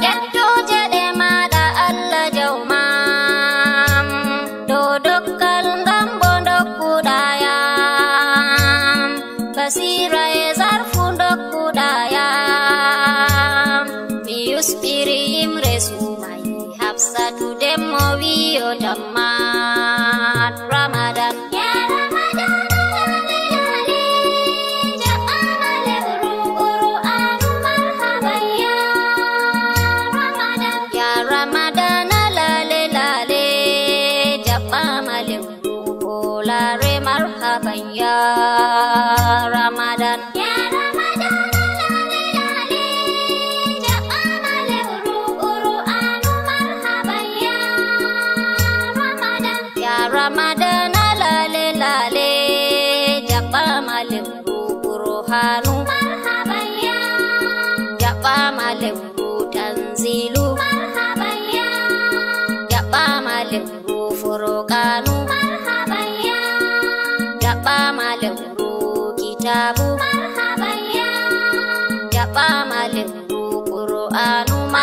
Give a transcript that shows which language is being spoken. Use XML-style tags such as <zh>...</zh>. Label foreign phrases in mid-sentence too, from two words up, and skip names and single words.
<ff>Ƴettoje ɗe maɗa Allah jawmam do dokkal ngam bo dokkuɗayam basira e zarfu dokkuɗayam mi yusɓiri yimre sumayi Hafsatu demmo wiyo dammat Ramadan. Ya Ramadan lali ja'ama lewru Qur'anu</ff> <ar>مرحبا يا رمضان.</ar> <ff>Ya Ramadan lale jaɓɓama lewru olare</ff> <ar>مرحبا يا رمضان.</ar> <ff>Ya Ramadan lali ja'ama lewru Qur'anu</ff> <ar>مرحبا يا رمضان.</ar> <ff>Ya Ramadan lale jaɓɓama lewru Qur'anu</ff> <ar>مرحبا يا</ar> <ff>jaɓɓama lewru tanzilu</ff> <ar>مرحبا يا</ar> <ff>jaɓɓama lewru Furqanu</ff> <ar>مرحبا يا</ar> <ff>jaɓɓama lewru kitabu</ff> <ar>مرحبا يا</ar> <ff>jaɓɓama lewru Qur'anu</ff>